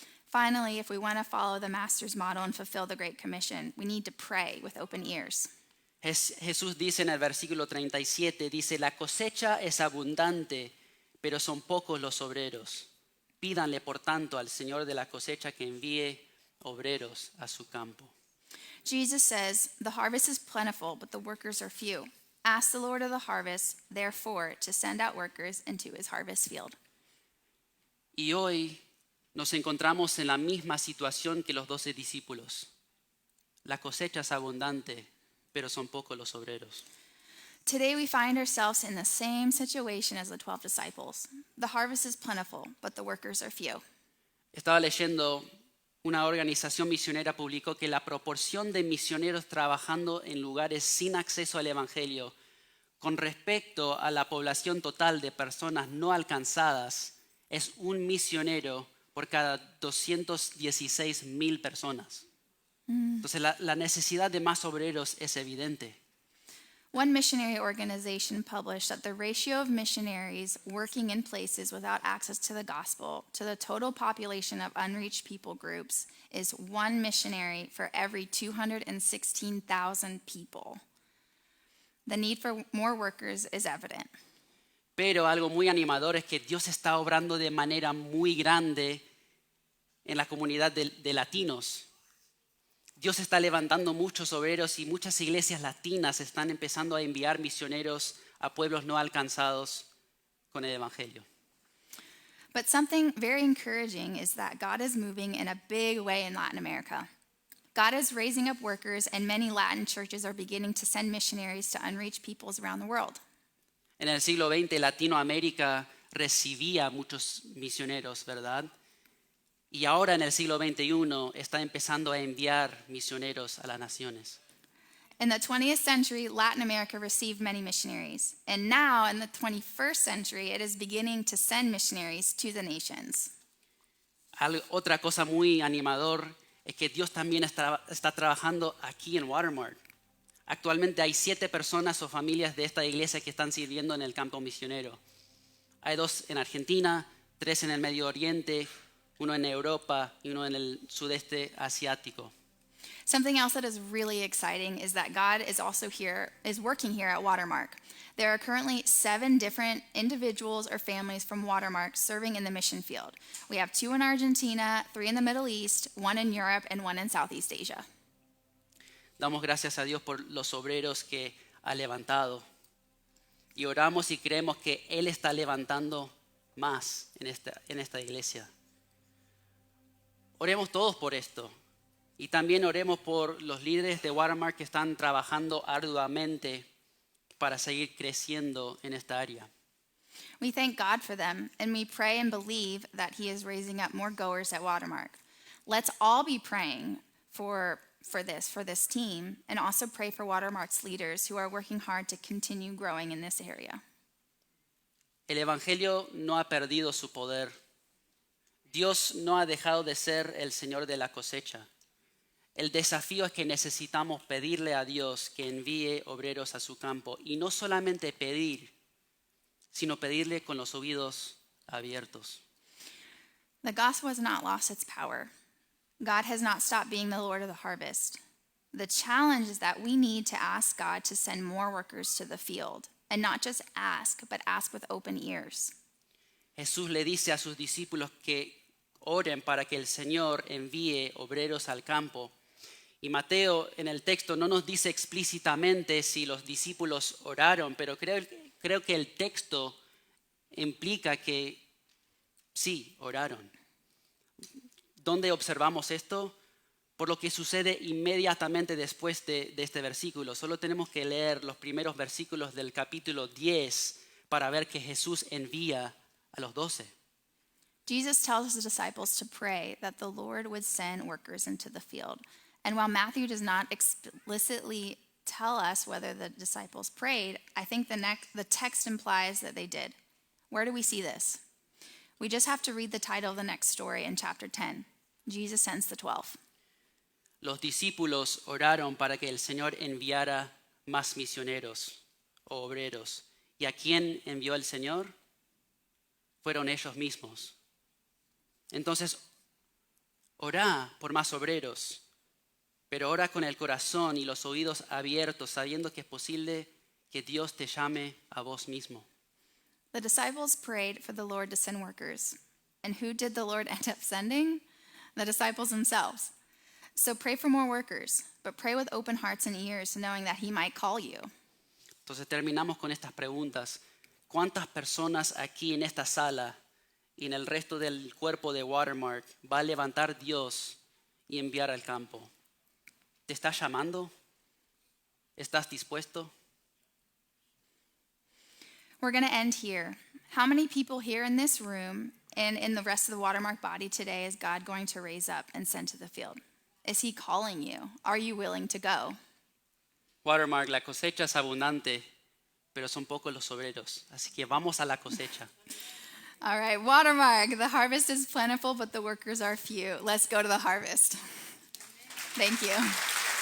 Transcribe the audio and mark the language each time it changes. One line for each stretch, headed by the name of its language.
English: Finally, if we want to follow the Master's model and fulfill the Great Commission, we need to pray with open ears.
Spanish: Jesús dice en el versículo 37, dice, la cosecha es abundante, pero son pocos los obreros. Pídanle, por tanto, al Señor de la cosecha que envíe obreros a su campo.
English: Jesus says, "The harvest is plentiful, but the workers are few. Ask the Lord of the harvest, therefore, to send out workers into his harvest field."
Spanish: Y hoy nos encontramos en la misma situación que los 12 discípulos. La cosecha es abundante, pero son pocos los obreros.
English: Today we find ourselves in the same situation as the 12 disciples. The harvest is plentiful, but the workers are few.
Spanish: Estaba leyendo, una organización misionera publicó que la proporción de misioneros trabajando en lugares sin acceso al Evangelio con respecto a la población total de personas no alcanzadas es un misionero por cada 216,000 personas. Entonces la necesidad de más obreros es evidente.
English: One missionary organization published that the ratio of missionaries working in places without access to the gospel to the total population of unreached people groups is one missionary for every 216,000 people. The need for more workers is evident.
Spanish: Pero algo muy animador es que Dios está obrando de manera muy grande en la comunidad de latinos. Dios está levantando muchos obreros y muchas iglesias latinas están empezando a enviar misioneros a pueblos no alcanzados con el Evangelio.
English: But something very encouraging is that God is moving in a big way in Latin America. God is raising up workers, and many Latin churches are beginning to send missionaries to unreached peoples around the world.
Spanish: En el siglo XX, Latinoamérica recibía muchos misioneros, ¿verdad? Y ahora en el siglo XXI está empezando a enviar misioneros a las naciones.
English: In the 20th century, Latin America received many missionaries. And now, in the 21st century, it is beginning to send missionaries to the nations.
Spanish: Otra cosa muy animador es que Dios también está trabajando aquí en Watermark. Actualmente hay 7 personas o familias de esta iglesia que están sirviendo en el campo misionero. Hay 2 en Argentina, 3 en el Medio Oriente, 1 en Europa y 1 en el sudeste asiático.
English: Something else that is really exciting is that God is working here at Watermark. There are currently 7 different individuals or families from Watermark serving in the mission field. We have 2 in Argentina, 3 in the Middle East, 1 in Europe, and 1 in Southeast Asia.
Spanish: Damos gracias a Dios por los obreros que ha levantado. Y oramos y creemos que Él está levantando más en esta iglesia. Oremos todos por esto. Y también oremos por los líderes de Watermark que están trabajando arduamente para seguir creciendo en esta área.
English: We thank God for them, and we pray and believe that He is raising up more goers at Watermark. Let's all be praying for this team, and also pray for Watermark's leaders who are working hard to continue growing in this area.
Spanish: El Evangelio no ha perdido su poder. Dios no ha dejado de ser el Señor de la cosecha. El desafío es que necesitamos pedirle a Dios que envíe obreros a su campo. Y no solamente pedir, sino pedirle con los oídos abiertos.
English: The gospel has not lost its power. God has not stopped being the Lord of the harvest. The challenge is that we need to ask God to send more workers to the field. And not just ask, but ask with open ears.
Spanish: Jesús le dice a sus discípulos que oren para que el Señor envíe obreros al campo. Y Mateo en el texto no nos dice explícitamente si los discípulos oraron, pero creo que el texto implica que sí, oraron. ¿Dónde observamos esto? Por lo que sucede inmediatamente después de este versículo. Solo tenemos que leer los primeros versículos del capítulo 10 para ver que Jesús envía a los 12.
English: Jesus tells his disciples to pray that the Lord would send workers into the field. And while Matthew does not explicitly tell us whether the disciples prayed, I think the text implies that they did. Where do we see this? We just have to read the title of the next story in chapter 10. Jesus sends the 12.
Spanish: Los discípulos oraron para que el Señor enviara más misioneros o obreros. ¿Y a quién envió el Señor? Fueron ellos mismos. Entonces, orá por más obreros, pero ora con el corazón y los oídos abiertos, sabiendo que es posible que Dios te llame a vos mismo.
English: The disciples prayed for the Lord to send workers. And who did the Lord end up sending? The disciples themselves. So pray for more workers, but pray with open hearts and ears, knowing that he might call you.
Spanish: Entonces terminamos con estas preguntas. ¿Cuántas personas aquí en esta sala y en el resto del cuerpo de Watermark va a levantar Dios y enviar al campo? ¿Te estás llamando? ¿Estás dispuesto?
English: We're going to end here. How many people here in this room and in the rest of the Watermark body today is God going to raise up and send to the field? Is he calling you? Are you willing to go?
Spanish: Watermark, la cosecha es abundante, pero son pocos los obreros. Así que vamos a la cosecha.
English: All right, Watermark, the harvest is plentiful, but the workers are few. Let's go to the harvest. Thank you.